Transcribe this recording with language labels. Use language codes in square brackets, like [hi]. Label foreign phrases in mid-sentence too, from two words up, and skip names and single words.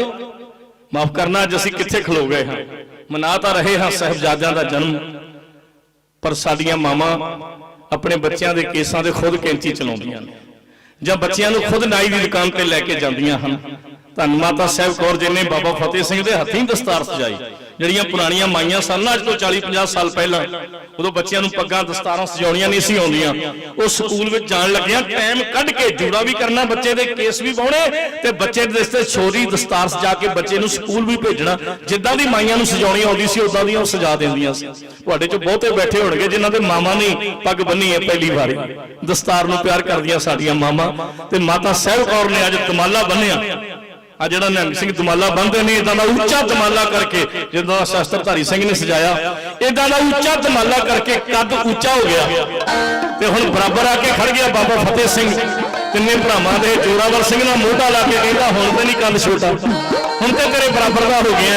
[pa] ਮਾਫ਼ ਕਰਨਾ ਅੱਜ ਅਸੀਂ ਕਿੱਥੇ ਖਲੋ ਗਏ ਹਾਂ, ਮਨਾ ਤਾਂ ਰਹੇ ਹਾਂ ਸਾਹਿਬਜ਼ਾਦਿਆਂ ਦਾ ਜਨਮ, ਪਰ ਸਾਡੀਆਂ ਮਾਵਾਂ ਅਪਣੇ ਬੱਚੋਂ ਕੇ ਕੇਸਾਂ ਤੇ ਖ਼ੁਦ ਕੈਂਚੀ ਚਲਾਉਂਦੀਆਂ ਨੇ ਜਾਂ ਬੱਚੋਂ ਨੂੰ ਖ਼ੁਦ ਨਾਈ ਦੀ ਦੁਕਾਨ ਤੇ ਲੈ ਕੇ ਜਾਂਦੀਆਂ ਹਨ। ਧੰਨ ਮਾਤਾ ਸਾਹਿਬ ਕੌਰ ਜੀ ਨੇ ਬਾਬਾ ਫ਼ਤਿਹ ਸਿੰਘ ਦੇ ਹੱਥੀਂ ਦਸਤਾਰ ਸਜਾਈ। ਜਿਹੜੀਆਂ ਪੁਰਾਣੀਆਂ ਮਾਈਆਂ ਸਨ ਨਾ, ਅੱਜ ਤੋਂ 40-50 ਸਾਲ ਪਹਿਲਾਂ, ਉਦੋਂ ਬੱਚਿਆਂ ਨੂੰ ਪੱਗਾਂ ਦਸਤਾਰਾਂ ਸਜਾਉਣੀਆਂ ਨਹੀਂ ਸੀ ਆਉਂਦੀਆਂ। ਉਹ ਸਕੂਲ ਵਿੱਚ ਜਾਣ ਲੱਗਿਆਂ ਟਾਈਮ ਕੱਢ ਕੇ ਜੂੜਾ ਵੀ ਕਰਨਾ, ਬੱਚੇ ਦੇ ਕੇਸ ਵੀ ਪਾਉਣੇ ਤੇ ਬੱਚੇ ਦੇ ਤੇ ਛੋਟੀ ਦਸਤਾਰ ਸਜਾ ਕੇ ਬੱਚੇ ਨੂੰ ਸਕੂਲ ਵੀ ਭੇਜਣਾ। ਜਿੱਦਾਂ ਦੀ ਮਾਈਆਂ ਨੂੰ ਸਜਾਉਣੀ ਆਉਂਦੀ ਸੀ ਉਦਾਂ ਦੀਆਂ ਉਹ ਸਜਾ ਦਿੰਦੀਆਂ ਸੀ। ਤੁਹਾਡੇ ਚ ਬਹੁਤੇ ਬੈਠੇ ਹੋਣਗੇ ਜਿਨ੍ਹਾਂ ਦੇ ਮਾਵਾਂ ਨੇ ਪੱਗ ਬੰਨੀ ਹੈ ਪਹਿਲੀ ਵਾਰੀ, ਦਸਤਾਰ ਨੂੰ ਪਿਆਰ ਕਰਦੀਆਂ ਸਾਡੀਆਂ ਮਾਵਾਂ। ਤੇ ਮਾਤਾ ਸਾਹਿਬ ਕੌਰ ਨੇ ਅੱਜ ਦਮਾਲਾ ਬੰਨਿਆ। ਆ ਜਿਹੜਾ ਨਿਹੰਗ ਸਿੰਘ ਦਮਾਲਾ ਬੰਨ੍ਹੇ ਨੇ ਇੱਦਾਂ ਦਾ ਉੱਚਾ ਦਮਾਲਾ ਕਰ ਕੇ, ਜਿੱਦਾਂ ਸ਼ਸਤਰਧਾਰੀ ਸਿੰਘ ਨੇ ਸਜਾਇਆ ਇੱਦਾਂ ਦਾ ਉੱਚਾ ਦਮਾਲਾ ਕਰ ਕੇ ਕੱਦ ਉੱਚਾ ਹੋ ਗਿਆ ਤੇ ਹੁਣ ਬਰਾਬਰ ਆ ਕੇ ਖੜ੍ਹ ਗਿਆ ਬਾਬਾ ਫ਼ਤਿਹ ਸਿੰਘ। ਤਿੰਨੇ ਭਰਾਵਾਂ ਦੇ ਜ਼ੋਰਾਵਰ ਸਿੰਘ ਨਾਲ ਮੋਢਾ ਲਾ ਕੇ ਕਹਿੰਦਾ ਹੁਣ ਤੇ ਨਹੀਂ ਕੱਦ ਛੋਟਾ, ਹੁਣ ਤੇ ਤੇਰੇ ਬਰਾਬਰ ਦਾ ਹੋ ਗਿਆ।